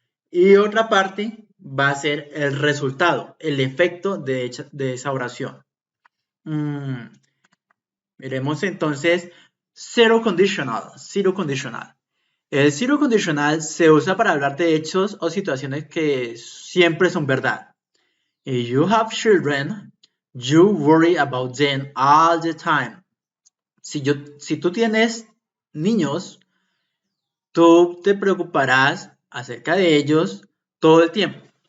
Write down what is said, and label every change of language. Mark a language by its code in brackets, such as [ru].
[es] Y otra parte va a ser el resultado, el efecto de esa oración. Miremos entonces zero conditional, zero conditional. El zero conditional se usa para hablar de hechos o situaciones que siempre son verdad. [en] If you have children, you worry about them all the time. [es] Si tú tienes niños, tú te preocuparás acerca de ellos todo el tiempo.